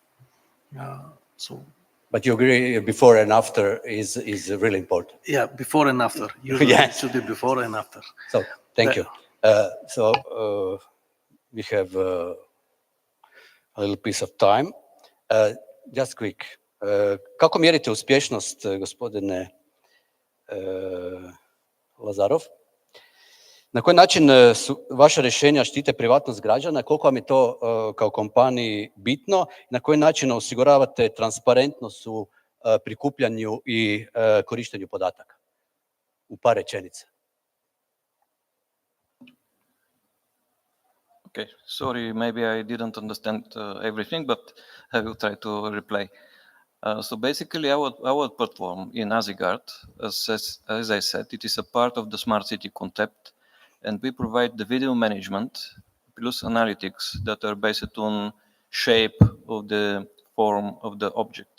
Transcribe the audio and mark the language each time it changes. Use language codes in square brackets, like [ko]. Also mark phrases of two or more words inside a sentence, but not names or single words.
[en] But you agree before and after is really important. Yeah, before and after. Usually Yes. it should be before and after. So thank you. So we have a little piece of time. Just quick. [hr] Kako mjerite uspješnost, gospodine Lazarov? Na koji način su vaša rješenja štite privatnost građana? Koliko vam je to kao kompaniji bitno? Na koji način osiguravate transparentnost u prikupljanju i korištenju podataka? U par rečenica. [en] Okay, sorry, maybe I didn't understand everything, but I will try to reply. So basically, our platform in Azitrend, as I said, it is a part of the smart city concept, and we provide the video management plus analytics that are based on shape of the form of the object.